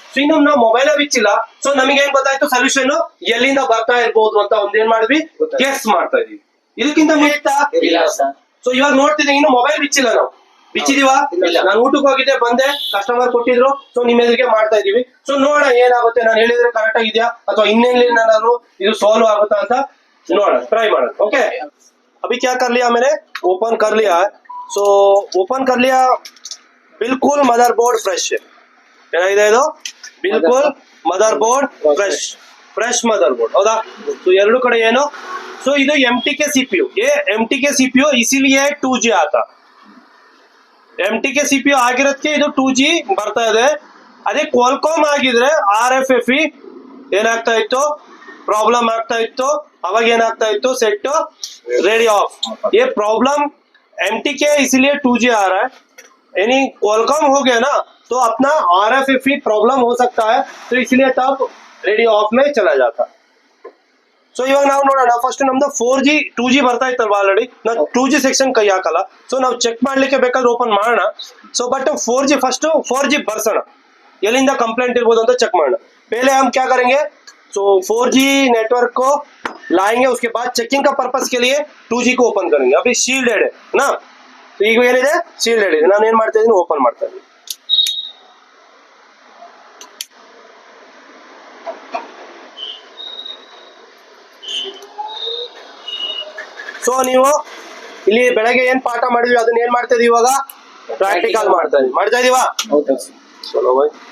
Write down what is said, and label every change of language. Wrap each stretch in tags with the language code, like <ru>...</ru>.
<kn>So ಇನ್ನು ನಾವು mobile ಬಿಚ್ಚಿಲ್ಲ, so ನಮಗೆ ಏನ್ ಗೊತ್ತಾಯ್ತು ಸೊಲ್ಯೂಷನ್ ಎಲ್ಲಿಂದ ಬರ್ತಾ ಇರ್ಬೋದು ಅಂತ ಒಂದೇನ್ ಮಾಡಿದ್ವಿ, ಗೆಸ್ ಮಾಡ್ತಾ ಇದೀವಿ. ಇದಕ್ಕಿಂತ ಮುಗಿತಾ ಇಲ್ಲ. ಸೊ ಇವಾಗ ನೋಡ್ತಿದ್ದೀವಿ, ಇನ್ನು ಮೊಬೈಲ್ ಬಿಚ್ಚಿಲ್ಲ, ನಾವು ಬಿಚ್ಚಿದೀವಾ? ನಾನು ಊಟಕ್ಕೆ ಹೋಗಿದ್ದೆ, ಬಂದೆ, ಕಸ್ಟಮರ್ ಕೊಟ್ಟಿದ್ರು, ಸೊ ನಿಮ್ಮ ಎದುರಿಗೆ ಮಾಡ್ತಾ ಇದೀವಿ. ಸೊ ನೋಡೋಣ ಏನಾಗುತ್ತೆ, ನಾನು ಹೇಳಿದ್ರೆ ಕರೆಕ್ಟ್ ಆಗಿದ್ಯಾ ಅಥವಾ ಇನ್ನೇನಾದ್ರು ಇದು ಸಾಲ್ವ್ ಆಗುತ್ತಾ ಅಂತ ನೋಡೋಣ, ಟ್ರೈ ಮಾಡೋಣ.</kn> <hi>ಓಕೆ, अभी क्या कर लिया मैंने, ओपन कर लिया है. सो ओपन कर लिया, बिल्कुल मदरबोर्ड फ्रेश है.</hi> <kn>ಏನಾಗಿದೆ ಇದು, ಬಿಲ್ಕುಲ್ ಮದರ್ಬೋರ್ಡ್ ಫ್ರೆಶ್ ಮದರ್ಬೋರ್ಡ್. ಹೌದಾ? ಸೊ ಎರಡು ಕಡೆ ಏನು, ಸೊ ಇದು MTK CPU.</kn> <hi>ये MTK CPU इसीलिए 2G आता.</hi> <kn>MTK CPU ಆಗಿರೋದಕ್ಕೆ ಇದು 2G ಬರ್ತಾ ಇದೆ. ಅದೇ ಕ್ವಾಲ್ಕಾಮ್ ಆಗಿದ್ರೆ RFFE ಏನಾಗ್ತಾ ಇತ್ತು, ಪ್ರಾಬ್ಲಮ್ ಆಗ್ತಾ ಇತ್ತು. ಅವಾಗ ಏನಾಗ್ತಾ ಇತ್ತು, ಸೆಟ್ ರೆಡಿ ಆಫ್.</kn> <hi>ये प्रॉब्लम MTK इसलिए 2G आ रहा है, यानी क्वालकॉम हो गया ना, तो अपना RFFE प्रॉब्लम हो सकता है, तो इसलिए तब रेडी ऑफ में चला जाता.</hi> <kn>ಸೊ ಇವಾಗ ನಾವು ನೋಡೋಣ, ಫಸ್ಟ್ ನಮ್ದು 4G 2G ಬರ್ತಾ ಇತ್ತಲ್ವಾ ಆಲ್ರೆಡಿ, ನಾವು 2G ಸೆಕ್ಷನ್ ಕೈ ಹಾಕಲ್ಲ. ಸೊ ನಾವು ಚೆಕ್ ಮಾಡ್ಲಿಕ್ಕೆ ಬೇಕಾದ್ರೆ ಓಪನ್ ಮಾಡೋಣ. So but 4G first 4G ಬರ್ಸೋಣ, ಎಲ್ಲಿಂದ ಕಂಪ್ಲೇಂಟ್ ಇರ್ಬೋದು ಅಂತ ಚೆಕ್ ಮಾಡೋಣ.</kn> <hi>पहले हम क्या करेंगे, सो 4G नेटवर्क को लाएंगे, उसके बाद चेकिंग का पर्पस के लिए 2G को ओपन करेंगे. अभी शील्डेड है ना, तो</hi> <kn>ಈಗ ಏನಿದೆ,</kn> <hi>शील्डेड</hi> <kn>ಇದೆ. ನಾನು ಏನ್ ಮಾಡ್ತಾ ಇದ್ದೀನಿ, ಓಪನ್ ಮಾಡ್ತಾ ಇದ್ದೀನಿ. ಸೊ ನೀವು ಇಲ್ಲಿ ಬೆಳಗ್ಗೆ ಏನ್ ಪಾಠ ಮಾಡಿದ್ವಿ ಅದನ್ನ ಏನ್ ಮಾಡ್ತಾ ಇದೀವಿ, ಇವಾಗ ಪ್ರಾಕ್ಟಿಕಲ್ ಮಾಡ್ತಾ ಇದೀವಾ? ಚಲೋ ಬೈ.</kn>